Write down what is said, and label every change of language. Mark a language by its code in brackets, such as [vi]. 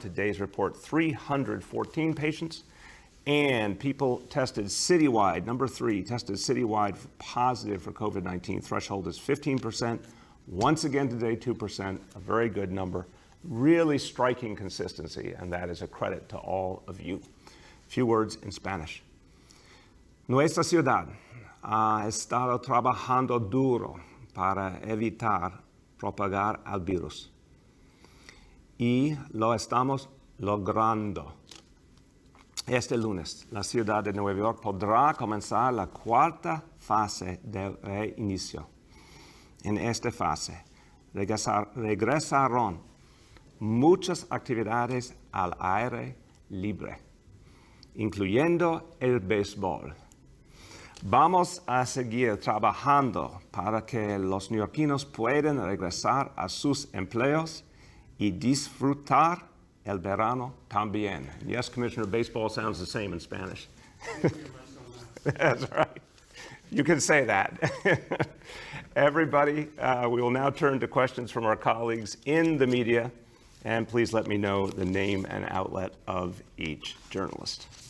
[en] Today's report, 314 patients. And people tested citywide, number three, tested citywide positive for COVID-19. Threshold is 15%. Once again today, 2%, a very good number. Really striking consistency, and that is a credit to all of you. A few words in Spanish. [es] Nuestra ciudad ha estado trabajando duro para evitar propagar al virus. Y lo estamos logrando. Este lunes, la ciudad de Nueva York podrá comenzar la cuarta fase del reinicio. En esta fase, regresaron muchas actividades al aire libre, incluyendo el béisbol. Vamos a seguir trabajando para que los neoyorquinos puedan regresar a sus empleos y disfrutar el verano también. [en] Yes, Commissioner, baseball sounds the same in Spanish. That's right. You can say that. Everybody, we will now turn to questions from our colleagues in the media, and please let me know the name and outlet of each journalist.